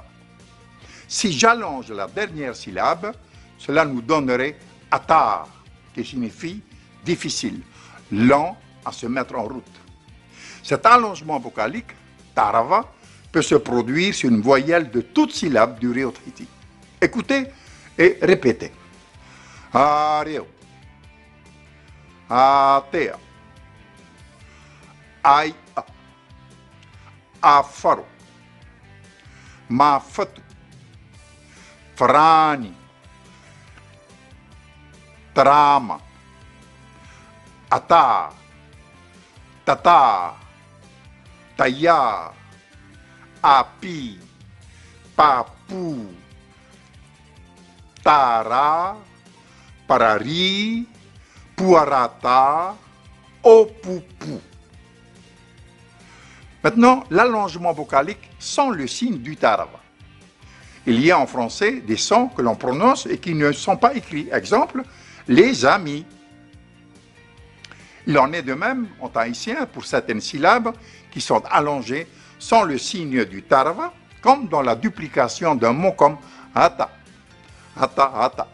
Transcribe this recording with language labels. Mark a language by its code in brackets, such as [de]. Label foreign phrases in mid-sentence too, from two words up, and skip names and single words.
[fr] Si j'allonge la dernière syllabe, cela nous donnerait ata, qui signifie difficile, lent à se mettre en route. Cet allongement vocalique, tarava, peut se produire sur une voyelle de toute syllabe du Rio Tahiti. Écoutez et répétez. [ty] Areo, atea, aia, afaro, mafatu, frani, trama, ata, tata, taya, api, papu, tara, parari, puarata, opupu. [fr] Maintenant, l'allongement vocalique sans le signe du tarava. Il y a en français des sons que l'on prononce et qui ne sont pas écrits. Exemple, les amis. Il en est de même en tahitien pour certaines syllabes qui sont allongées sans le signe du tarava, comme dans la duplication d'un mot comme [ty] ata, ata, ata.